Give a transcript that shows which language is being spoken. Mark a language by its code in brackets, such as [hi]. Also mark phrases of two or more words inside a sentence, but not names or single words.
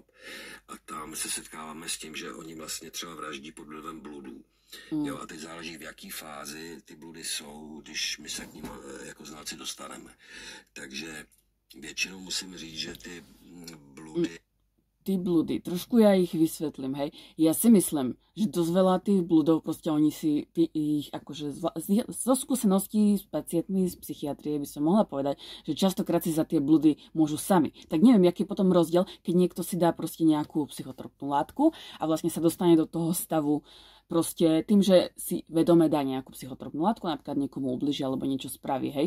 [cs] A tam se setkáváme s tím, že oni vlastně třeba vraždí pod vlivem bludů. Jo, a teď záleží, v jaký fázi ty bludy jsou, když my se k ním jako znalci dostaneme. Takže většinou musím říct, že ty bludy ty bludy, [sk] trošku ja ich vysvetlím, hej. Ja si myslím, že dosť veľa tých bludov, proste oni si ich akože zo skúseností s pacientmi z psychiatrie by som mohla povedať, že častokrát si za tie bludy môžu sami. Tak neviem, aký je potom rozdiel, keď niekto si dá proste nejakú psychotropnú látku a vlastne sa dostane do toho stavu proste tým, že si vedome dá nejakú psychotropnú látku, napríklad niekomu ubliží alebo niečo spraví, hej.